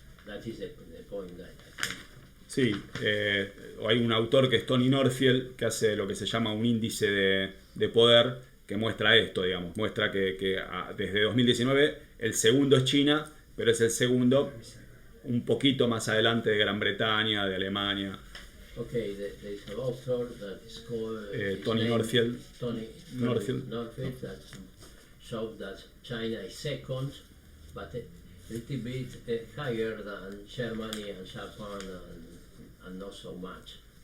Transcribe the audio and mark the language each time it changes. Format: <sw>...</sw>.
<en>That is the point that I think.</en> <es>Sí, hay un autor que es Tony Northfield, que hace lo que se llama un índice de poder, que muestra esto, digamos. Muestra que desde 2019 el segundo es China, pero es el segundo un poquito más adelante de Gran Bretaña, de Alemania.</es> <en>Okay, there is an author that is called Tony Northfield. Northfield that shows that China is second, but a little bit higher than Germany and Japan, and not so much.</en>